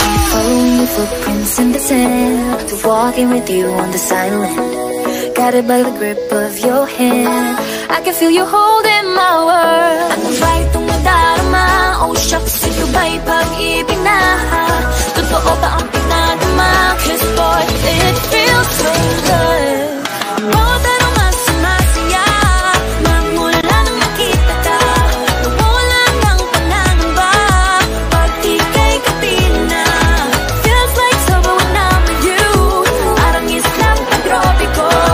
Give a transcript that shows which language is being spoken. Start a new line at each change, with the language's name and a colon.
English: Following your footprints in the sand, walking with you on the silent, guided by the grip of your hand. I can feel you holding my world.
Filipino: Ano ba itong nadarama? Oh shucks, ito ba'y pag-ibig na? Totoo ba ang pinagama?
English: 'Cause boy, it feels so good.
Filipino: Bawat aroma sumasaya, magmula nang nakita ka, nawawala ng pangangamba pag ika'y kapiling na.
English: Feels like summer when I'm with you,
Filipino: parang islang pagtropiko.